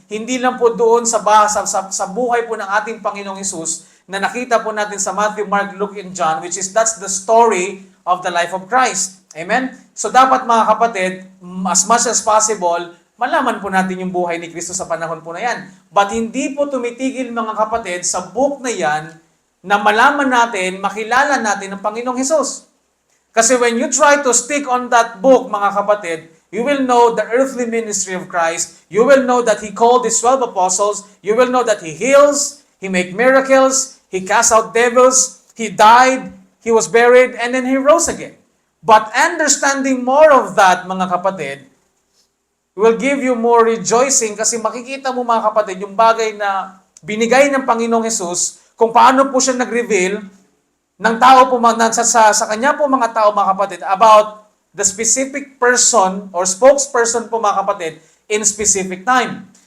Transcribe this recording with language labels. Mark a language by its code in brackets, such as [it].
[tl] Hindi lang po doon sa buhay po ng ating Panginoong Hesus na nakita po natin sa Matthew, Mark, Luke, and John, [en] which is that's the story of the life of Christ. [tl] Amen? So dapat mga kapatid, [en] as much as possible, [tl] malaman po natin yung buhay ni Kristo sa panahon po na yan. But hindi po tumitigil mga kapatid sa book na yan na malaman natin, makilala natin ang Panginoong Hesus. [en] Kasi when you try to stick on that book, [tl] mga kapatid, [en] you will know the earthly ministry of Christ. You will know that He called His 12 apostles. You will know that He heals, He make miracles, He cast out devils, He died, He was buried, and then He rose again. But understanding more of that, mga kapatid, will give you more rejoicing [tl] kasi makikita mo mga kapatid yung bagay na binigay ng Panginoong Hesus, kung paano po siya nag-reveal ng tao po sa kanya po mga tao mga kapatid [en] about the specific person or spokesperson po mga kapatid in specific time.